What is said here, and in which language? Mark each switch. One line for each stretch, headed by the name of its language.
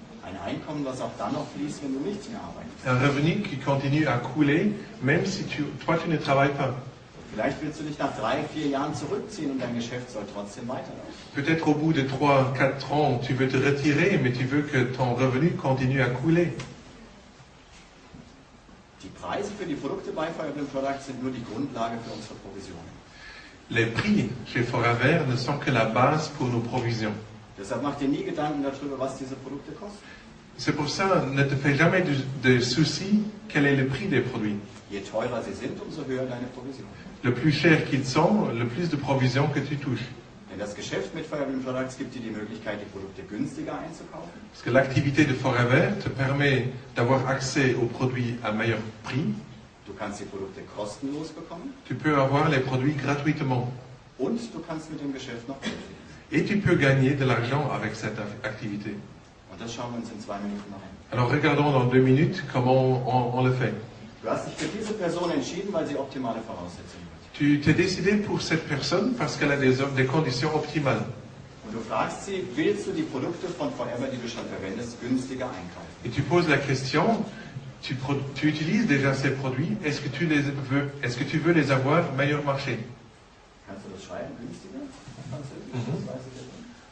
German: Ein Einkommen, das auch dann noch fließt, wenn du nichts mehr arbeitest.
French: Un revenu qui continue à couler, même si toi tu ne travailles pas.
German: Vielleicht willst du dich nach 3-4 Jahren zurückziehen und dein Geschäft soll trotzdem weiterlaufen.
French: Peut-être au bout de 3-4 ans, tu veux te retirer, mais tu veux que ton revenu continue à couler.
German: Die Preise für die Produkte bei Forever Products sind nur die Grundlage für unsere Provisionen.
French: Les prix chez Foraver ne sont que la base pour nos provisions.
German: Deshalb mach dir nie Gedanken darüber, was diese Produkte kosten.
French: C'est pour ça, ne te fais jamais de soucis quel est le prix des produits.
German: Je teurer sie sind, umso höher deine Provision.
French: Le plus cher qu'ils sont, le plus de provisions que tu touches.
German: Denn das Geschäft mit Forever Products gibt dir die Möglichkeit, die Produkte günstiger einzukaufen.
French: Parce que l'activité de Foraver te permet d'avoir accès aux produits à meilleur prix.
German: Du kannst die Produkte kostenlos bekommen.
French: Tu peux avoir les produits gratuitement.
German: Und du kannst mit dem Geschäft noch Geld verdienen.
French: Et tu peux gagner de l'argent avec cette activité.
German: Und das schauen wir uns in 2 Minuten noch an.
French: Alors regardons dans 2 minutes comment on le fait.
German: Du hast dich für diese Person entschieden, weil sie optimale Voraussetzungen hat.
French: Tu t'es décidé pour cette personne parce qu'elle a des conditions optimales.
German: Und du fragst sie, willst du die Produkte von Forever, die du schon verwendest, günstiger einkaufen?
French: Et tu poses la question, tu utilises déjà ces produits, est-ce que tu veux les avoir meilleur marché?
German: Kannst du das schreiben, günstiger? Französisch? Mhm. Das weiß ich jetzt nicht.